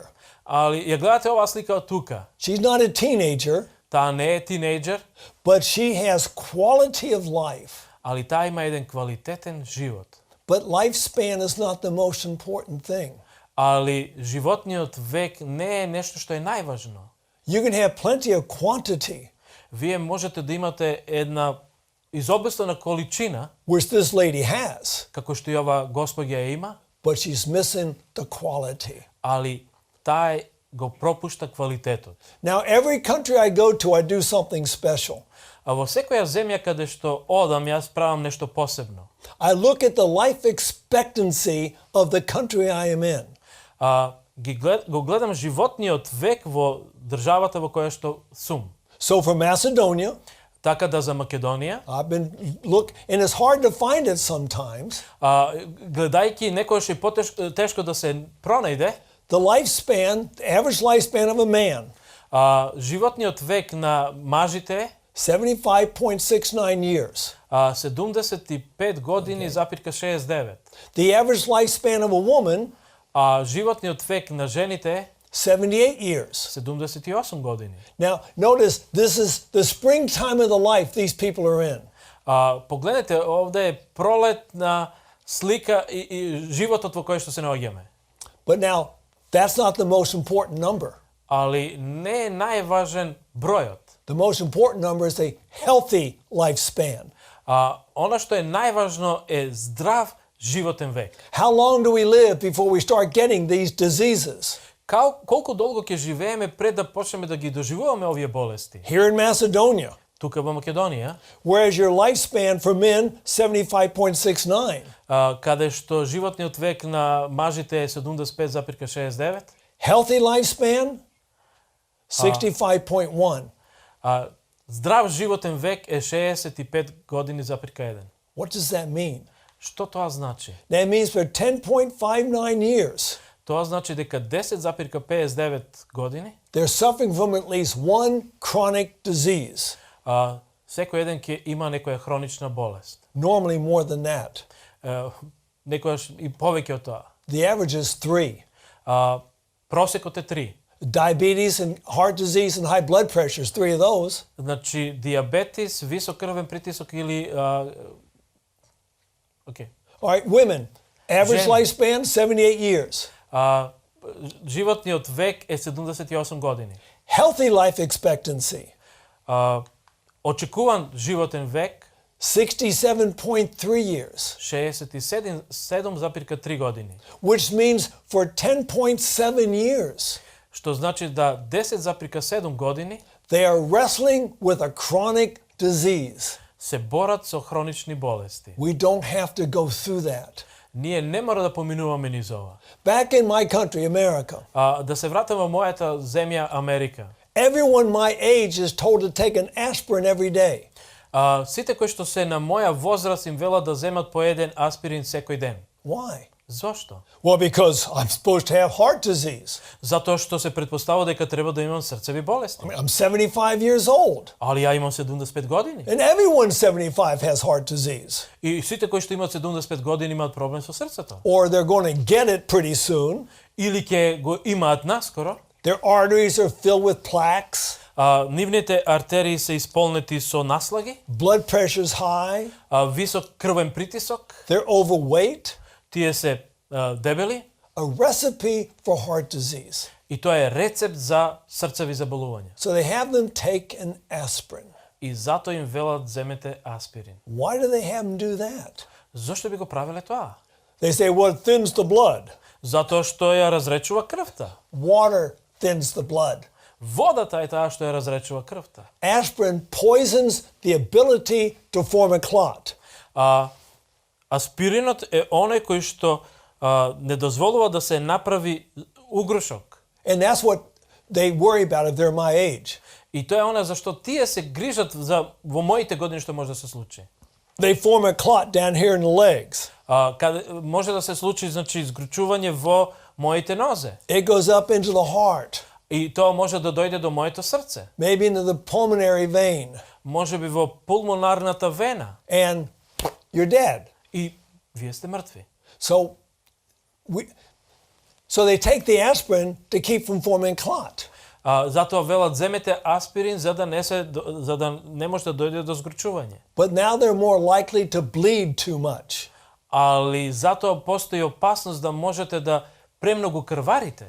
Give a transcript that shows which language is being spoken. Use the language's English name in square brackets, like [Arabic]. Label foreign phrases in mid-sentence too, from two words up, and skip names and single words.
[Macedonian] Али ја гледате оваа слика од тука. [English] she's not a teenager, [Macedonian] Таа не е тинејџер, [English] but she has quality of life. [Macedonian] али таа има еден квалитетен живот. [English] But lifespan is not the most important thing. [Macedonian] Али животниот век не е нешто што е најважно. [English] You can have plenty of quantity, [Macedonian] Вие можете да имате една изобилствена количина, [English] which this lady has, [Macedonian] како што и ова госпоѓа ја има, [English] but she's missing the quality. [Macedonian] али тај го пропушта квалитетот. [English] Now, every country I go to, I do something special. [Macedonian] А во секоја земја каде што одам, јас правам нешто посебно. [English] I look at the life expectancy of the country I am in. [Macedonian] Го гледам животниот век во државата во која што сум. [English] So for Macedonia, [Macedonian] Така да за Македонија, [English] I've been look, and it's hard to find it sometimes. [Macedonian] гледајќи некојаш е потешко да се пронајде, [English] The lifespan, the average lifespan of a man, [Macedonian] животниот век на мажите [English] 75.69 years. [Macedonian] 75 години запирка 69. [English] The average lifespan of a woman, [Macedonian] Животниот век на жените [English] 78 years. [Macedonian] 78 години. [English] Now, notice this is the springtime of the life these people are in. [Macedonian] Погледнете, овде е пролетна слика и животот во кој што се наоѓаме. [English] But now, that's not the most important number. [Macedonian] Али не е најважен бројот. [English] The most important number is a healthy lifespan. [Macedonian] Она што е најважно е здрав животен век. [English] How long do we live before we start getting these diseases? [Macedonian] Колку долго ќе живееме пред да почнеме да ги доживуваме овие болести? [English] Here in Macedonia, [Macedonian] Тука во Македонија, [English] whereas your lifespan for men 75.69, [Macedonian] каде што животниот век на мажите е 75,69, [English] healthy lifespan 65.1. [Macedonian] Здрав животен век е 65 години запирка 1. [English] What does that mean? [Macedonian] Што тоа значи? [English] That means for 10.59 years, [Macedonian] Тоа значи дека 10,59 години, [English] they're suffering from at least one chronic disease. [Macedonian] Секој еден ќе има некоја хронична болест. [English] Normally more than that. [Macedonian] Некојаш и повеќе од тоа. [English] The average is 3. [Macedonian] Просекот е 3. [English] Diabetes and heart disease and high blood pressure is 3 of those. [Macedonian] Значи диабетис, висок крвен притисок или [English] All right, women, average Jen. lifespan 78 years. [Macedonian] Животниот век е 78 години. [English] Healthy life expectancy [Macedonian] Очекуван животен век [English] 67.3 years, [Macedonian] 67,3 години. [English] which means for 10.7 years, [Macedonian] Што значи да 10,7 години [English] they are wrestling with a chronic disease. [Macedonian] се борат со хронични болести. [English] We don't have to go through that. [Macedonian] Ние не мора да поминуваме низ ова. [English] Back in my country, America, [Macedonian] Да се вратам во мојата земја Америка. [English] everyone my age is told to take an aspirin every day. [Macedonian] Сите кои што се на моја возраст им велат да земат по еден аспирин секој ден. [English] Why? [Macedonian] Зошто? [English] Well, because I'm supposed to have heart disease. [Macedonian] Затоа што се претпоставува дека треба да имам срцеви болести. [English] I'm 75 years old. [Macedonian] Али ја имам 75 години. [English] And everyone 75 has heart disease. [Macedonian] И сите кои што имаат 75 години имаат проблем со срцето. [English] Or they're going to get it pretty soon. [Macedonian] Или ќе го имаат наскоро. [English] Their arteries are filled with plaques. [Macedonian] Нивните артерии се исполнети со наслаги. [English] Blood pressure's high. [Macedonian] Висок крвен притисок. [English] They're overweight. [Macedonian] Тие се дебели. [English] A recipe for heart disease. [Macedonian] И тоа е рецепт за срцеви заболувања. [English] So they have them take an aspirin. [Macedonian] И затоа им велат земете аспирин. [English] Why do they have them do that? [Macedonian] Зошто би го правеле тоа? [English] They say, well, it thins the blood. [Macedonian] Затоа што ја разречува крвта. [English] Water thins the blood. [Macedonian] Водата е таа што ја разречува крвта. [English] Aspirin poisons the ability to form a clot. [Macedonian] Аспиринот е оној кој што не дозволува да се направи угрошок. [English] And that's what they worry about if they're my age. [Macedonian] И тоа е она зашто тие се грижат за во моите години што може да се случи. [English] They form a clot down here in the legs. [Macedonian] Каде може да се случи значи изгручување во моите нозе. [English] It goes up into the heart. [Macedonian] И тоа може да дојде до моето срце. [English] Maybe into the pulmonary vein. [Macedonian] Може би во пулмонарната вена. [English] And you're dead. [Macedonian] И вие сте мртви. [English] So they take the aspirin to keep from forming clot. [Macedonian] Затоа велат земете аспирин за да не може да дојде до згручување. [English] But now they're more likely to bleed too much. [Macedonian] Али затоа постои опасност да можете да премногу крварите.